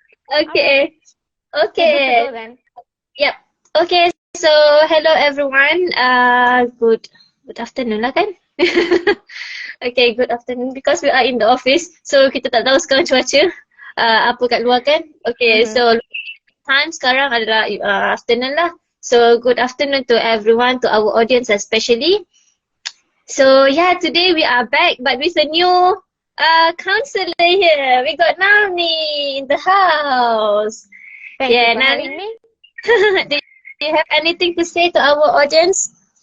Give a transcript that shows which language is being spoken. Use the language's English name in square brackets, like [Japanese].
[English] Okay. Okay. So good to go then. Yep. Okay, so hello everyone. Good afternoon lah kan? Okay, good afternoon because we are in the office. [Malay] So kita tak tahu sekarang cuaca apa kat luar kan? Okay, so time sekarang adalah afternoon lah. [English] So good afternoon to everyone, to our audience especially. So yeah, today we are back but with a new counselor here. We got Naomi in the house. Thank you for having me. Do you have anything to say to our audience?